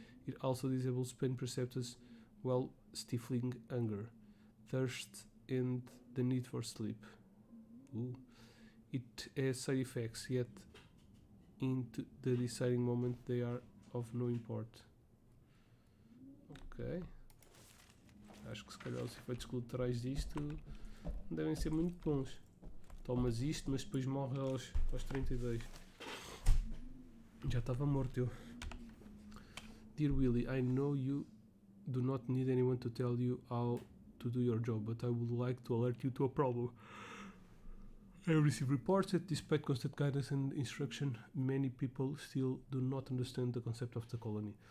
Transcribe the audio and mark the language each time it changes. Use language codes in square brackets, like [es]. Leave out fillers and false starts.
[en] It also disables pain perceptors while stifling hunger, thirst, and the need for sleep. Ooh. It has side effects, yet in the deciding moment they are of no import. Ok. [pt] Acho que se calhar os efeitos colaterais disto não devem ser muito bons. Tomas isto, mas depois morre aos 32. Já estava morto eu. [en] Dear Willie, I know you do not need anyone to tell you how to do your job, but I would like to alert you to a problem. I receive reports that despite constant guidance and instruction, many people still do not understand the concept of the colony.